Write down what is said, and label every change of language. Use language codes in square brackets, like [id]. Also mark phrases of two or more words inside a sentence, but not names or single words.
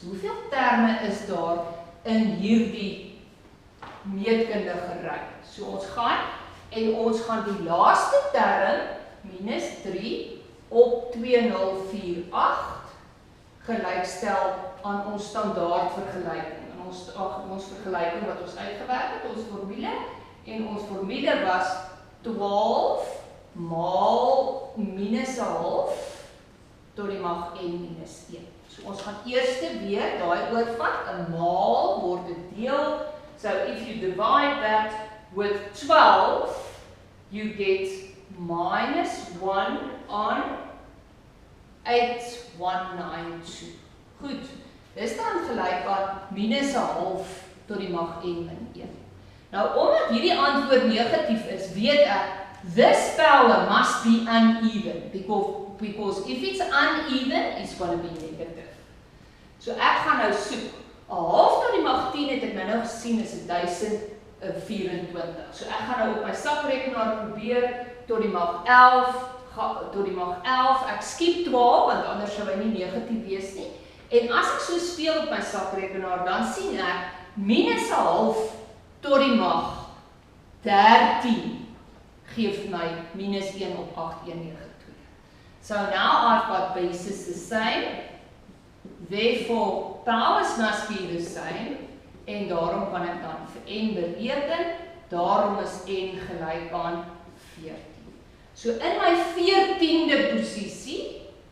[af] Hoeveel terme is daar in hierdie meetkundige ry? So ons gaan die laaste term, minus 3 op 2048, gelykstel aan ons standaard vergelyking. Ons vergelyking wat ons uitgewerk het, ons formule. En ons formule was 12 maal minus 'n half tot die mag n minus 1. So ons gaan eers weer daai oorvat, 'n maal word 'n deel. [en] So if you divide that with 12, you get minus 1 on 8192. [af] Goed, dis dan gelyk aan minus 'n half tot die mag n min 1. Nou, omdat hierdie antwoord negatief is, weet ek, [en] this power must be uneven, because if it's uneven, it's going to be negative. [af] So ek gaan nou soek, 'n half tot die mag 10 het ek nou gesien is 1024. So ek gaan nou op my sakrekenaar probeer tot die mag 11, ek skiep 12, want anders sou hy nie negatief wees nie. En as ek so speel op my sakrekenaar, dan sien ek minus 'n half tot die mag 13 geef my minus 1 op 8192. [en] So now I've got bases the same, therefore powers must be the same, [af] en daarom kan ek dan vir n bereken, daarom is n gelyk aan 14. So in my 14de posisie